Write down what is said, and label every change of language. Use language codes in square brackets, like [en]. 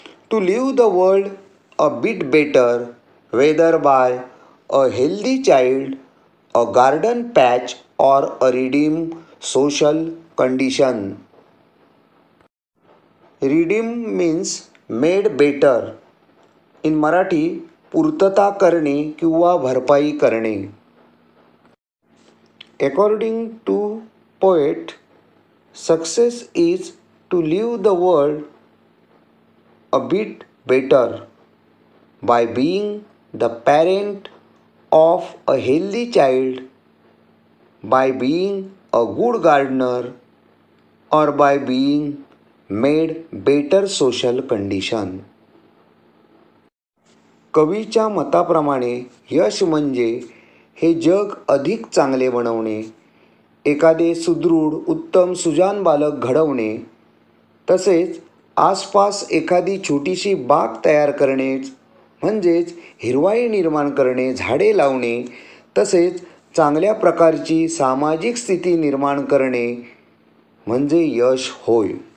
[en] To leave the world a bit better, whether by a healthy child, a garden patch or a redeemed social condition. Redeem means made better. In Marathi, [mr] पूर्तता करणे किंवा भरपाई करणे. [en] According to poet, success is to leave the world a bit better by being the parent of a healthy child, by being a good gardener, or by being made better social condition. [mr] कवीच्या मताप्रमाणे यश म्हणजे हे जग अधिक चांगले बनवणे, एखादे सुदृढ, उत्तम, सुजाण बालक घडवणे, तसेच आसपास एखादी छोटीशी बाग तयार करणे म्हणजेच हिरवाई निर्माण करणे, झाडे लावणे, तसेच चांगल्या प्रकारची सामाजिक स्थिती निर्माण करणे म्हणजे यश होय.